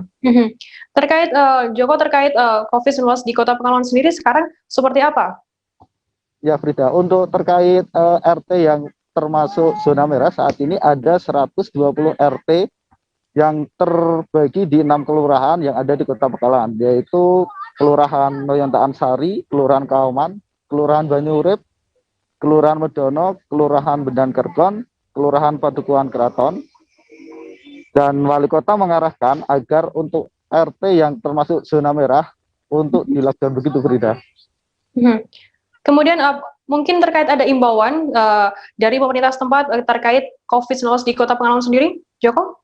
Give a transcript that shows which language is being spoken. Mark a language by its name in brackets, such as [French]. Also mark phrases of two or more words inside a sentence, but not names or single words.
[Indonesian] Terkait Joko, terkait COVID-19 di Kota Pekalongan sendiri sekarang seperti apa? Ya, Frida, untuk terkait RT yang termasuk zona merah saat ini ada 120 RT yang terbagi di 6 kelurahan yang ada di Kota Pekalongan, yaitu Kelurahan Noyontaan Sari, Kelurahan Kauman, Kelurahan Banyurip, Kelurahan Medono, Kelurahan Bendan Kergon, Kelurahan Padukuhan Keraton. Dan Wali Kota mengarahkan agar untuk RT yang termasuk zona merah untuk dilakukan begitu, Frida. Kemudian mungkin terkait ada imbauan dari pemerintah setempat terkait COVID-19 di Kota Pekalongan sendiri, Joko?